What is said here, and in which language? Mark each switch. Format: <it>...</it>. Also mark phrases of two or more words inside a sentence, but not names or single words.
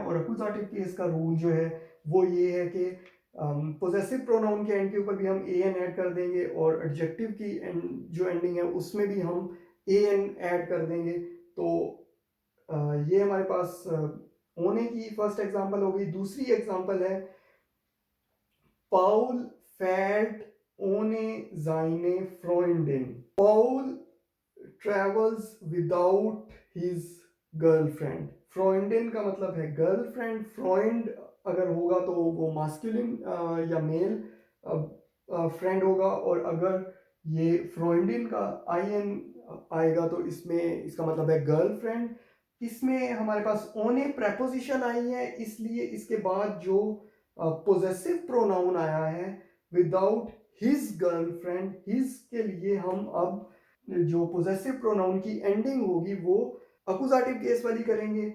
<hi>और अकुजाटिव केस का रूल जो है वो ये है कि पोजेसिव प्रोनाउन के एंड के ऊपर भी हम ए एन ऐड कर देंगे और एडजेक्टिव की जो एंडिंग है उसमें भी हम ए एन ऐड कर देंगे। तो ये हमारे पास होने की फर्स्ट एग्जांपल हो गई। दूसरी एग्जांपल है</hi> <de>Paul fährt ohne seine Freundin.</de> <en>Paul travels without his girlfriend.</en> <hi>Freundin का मतलब है गर्लफ्रेंड। फ्रेंड अगर होगा तो वो मास्कुलिन या मेल फ्रेंड होगा, और अगर ये फ्रेंडिन का आई एन आएगा तो इसमें इसका मतलब है गर्लफ्रेंड। इसमें हमारे पास ओने प्रेपोजिशन आई है, इसलिए इसके बाद जो पोजेसिव प्रोनाउन आया है</hi> <en>without his girlfriend,</en> <hi>हिज के लिए हम अब जो पोजेसिव प्रोनाउन की एंडिंग होगी वो अकुजाटिव केस वाली करेंगे।</hi>